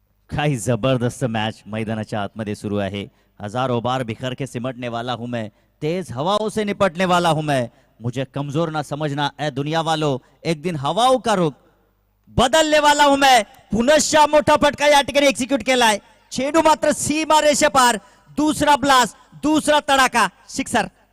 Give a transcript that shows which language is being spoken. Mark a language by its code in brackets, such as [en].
[mr] काय जबरदस्त मॅच मैदानाच्या आतमध्ये सुरू आहे. [hi] हजारों बार बिखर के सिमटने वाला हूं मैं, तेज हवाओं से निपटने वाला हूं मैं, मुझे कमजोर ना समझना ए दुनिया वालों, एक दिन हवाओं का रुख बदलने वाला हूं मैं. [mr] पुनश्च मोठा फटका या ठिकाणी एक्झिक्यूट केलाय. चेंडू मात्र सीमा रेषेपार. दुसरा ब्लास्ट, दुसरा तडाखा, सिक्सर.